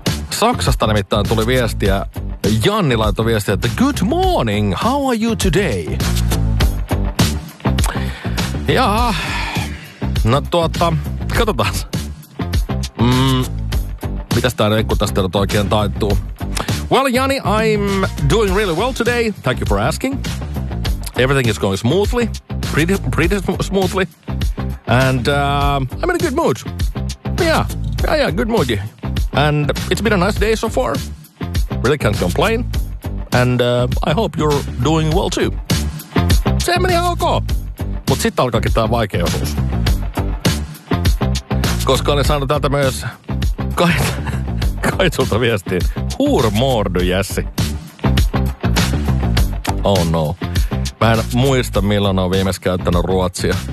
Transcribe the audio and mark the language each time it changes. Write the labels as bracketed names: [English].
[Finnish] Saksasta nimittäin tuli viestiä, Janni laittoi viestiä, että [English] good morning, how are you today? [Finnish] Katsotaan. Mitäs tää rekku tästä nyt oikein taittuu? [English] Well, Janni, I'm doing really well today, thank you for asking. Everything is going smoothly, pretty smoothly. And I'm in a good mood. Yeah, good mood. And it's been a nice day so far. Really can't complain. And I hope you're doing well too. [Finnish] Se meni ihan ok. Mut sit alkaakin tää vaikea osuus. Koska olen saanut täältä myös Kaitsulta viestiin. [Swedish] Hur mår du, Jesse? [English] Oh no. [Finnish] Mä en muista, milloin on viimeis käyttänyt ruotsia.